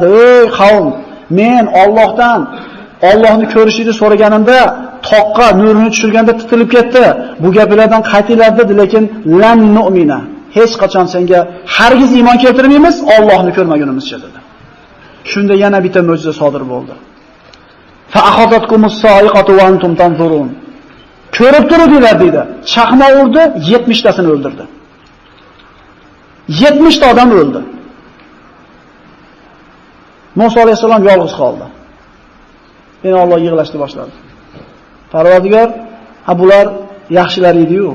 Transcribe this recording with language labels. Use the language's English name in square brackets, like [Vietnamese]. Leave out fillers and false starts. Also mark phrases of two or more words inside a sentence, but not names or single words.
[Uzbek] Ey qavm, men Allohni ko'rishingni so'raganimda toqqa nurini tushirganda titilib ketdi. Bu gaplardan qaytinglar dedi, lekin [Arabic] لن نؤمن. [Uzbek] Hech qachon senga hargiz iymon keltirmaymiz, Allohni ko'rmagunimizcha dedi. Shunda yana bitta mo'jiza sodir bo'ldi. [Arabic] فأخذتكم الصاعقة وأنتم تنظرون. [Uzbek] Ko'rib turuvdilar dedi. Chaqmoq urdi, 70 tasini o'ldirdi. 70 ta odam o'ldi. Musa alayhisalom yolg'iz qoldi. Yana Alloh yig'lashni boshladi. Parvardigor, bular yaxshilar edi-yu.